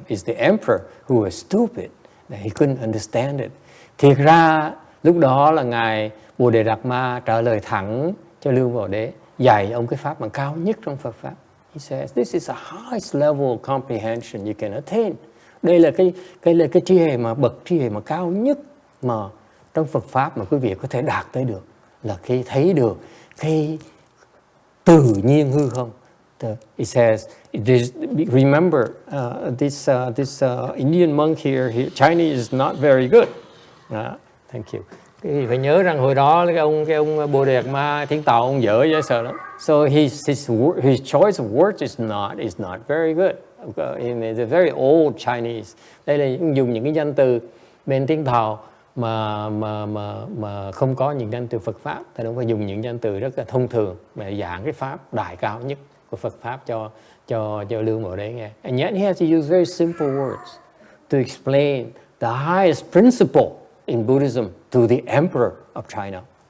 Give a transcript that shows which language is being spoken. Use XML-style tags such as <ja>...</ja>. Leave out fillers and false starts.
<en>Is the emperor who was stupid that he couldn't understand it?</en> <vi>Thiệt ra lúc đó là ngài Bodhidharma trả lời thẳng cho Lương Bảo Đế, dạy ông cái pháp mà cao nhất trong Phật pháp.</vi> <en>He says, this is the highest level of comprehension you can attain.</en> <vi>Đây là cái trí huệ mà bậc trí huệ mà cao nhất mà trong Phật pháp mà quý vị có thể đạt tới được, là khi thấy được cái tự nhiên hư không.</vi> <en>It says, remember, this Indian monk here, Chinese is not very good. Thank you.</en> <vi>Phải nhớ rằng hồi đó cái ông Bodhidharma tiếng Tàu ông dở dễ sợ lắm.</vi> <en>So his choice of words is not very good. It's a very old Chinese.</en> <vi>Đây là dùng những cái danh từ bên tiếng Tàu mà không có những danh từ Phật pháp. Ta don't phải dùng những danh từ rất là thông thường mà giảng cái pháp đại cao nhất của Phật pháp cho Lương Bảo Đế nghe.</vi> <en>And yet he has to use very simple words to explain the highest principle in Buddhism to the Emperor of China.</en>